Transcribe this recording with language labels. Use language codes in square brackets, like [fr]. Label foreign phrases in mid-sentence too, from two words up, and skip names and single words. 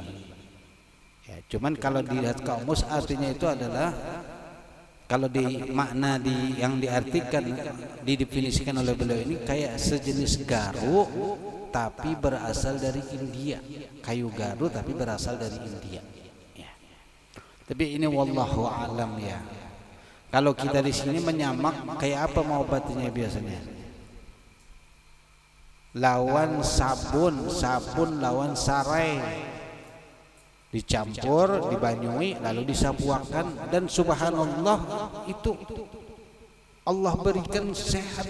[id] Ya, cuman kalau dilihat kamus artinya itu adalah, kalau di makna yang diartikan, didefinisikan oleh beliau ini kayak sejenis garu tapi berasal dari India, kayu garu tapi berasal dari India. Ya. Tapi ini [ar] والله أعلم [id] ya. Kalau kita di sini menyamak, kayak apa mau obatnya biasanya? Lawan sabun, lawan sarai, dicampur, dibanyui, lalu disapuakan, dan subhanallah itu Allah berikan sehat.